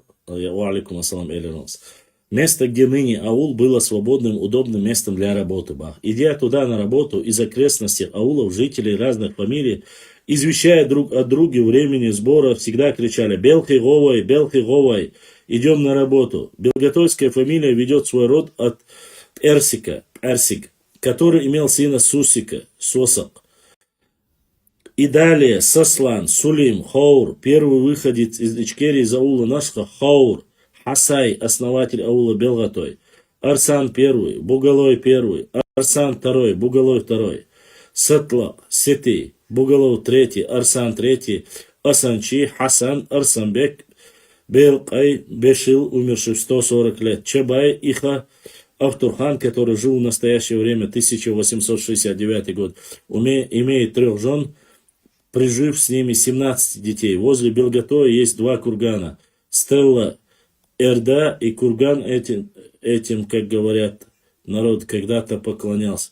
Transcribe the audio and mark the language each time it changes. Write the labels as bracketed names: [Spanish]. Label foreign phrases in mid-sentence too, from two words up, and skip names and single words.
[Arabic] وعليكم السلام элинос. [Russian] Место, где ныне аул, было свободным, удобным местом для работы. Идя туда на работу, из окрестностей аулов жителей разных фамилий, извещая друг о друге времени сбора, всегда кричали [Chechen] «Белхи Говай, [Russian] идем на работу». Белготойская фамилия ведет свой род от Эрсик, который имел сына Сусика, Сосак. И далее Сослан, Сулим, Хаур, первый выходец из Ичкерии из аула Нашха, Хаур, Хасай, основатель аула Белгатой, Арсан первый, Бугалой первый, Арсан второй, Бугалой второй, Сатлак, Сети, Бугалов третий, Арсан третий, Асанчи, Хасан, Арсанбек, Белкай, Бешил, умерший в 140 лет, Чабай, Иха, Автурхан, который жил в настоящее время, 1869 год, имеет 3 жен, прижив с ними 17 детей. Возле Белготоя есть 2 кургана. Стелла Эрда и курган этим, как говорят, народ когда-то поклонялся.